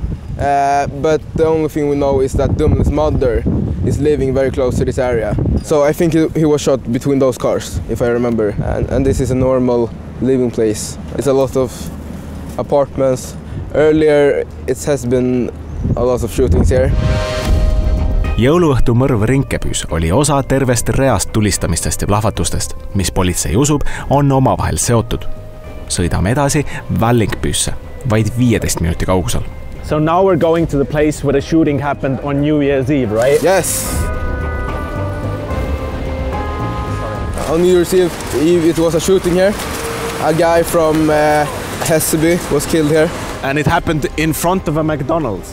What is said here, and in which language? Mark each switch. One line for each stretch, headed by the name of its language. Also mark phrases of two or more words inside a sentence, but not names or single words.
English: But the only thing we know is that Mullu's mother is living very close to this area. So I think he was shot between those cars, if I remember. And this is a normal living place. It's a lot of apartments. Earlier it has been a lot of shootings here.
Estonian: Jõuluõhtu mõrv Rinkebys oli osa tervest reast tulistamistest ja plahvatustest, mis politsei usub on omavahel seotud. Sõidame edasi Vällingbysse, vaid 15 minuti kaugusel.
English: So now we're going to the place where the shooting happened on New Year's Eve, right? Yes. On New Year's Eve it was a shooting here. A guy from Hässelby was killed here. And it happened in front of a McDonald's.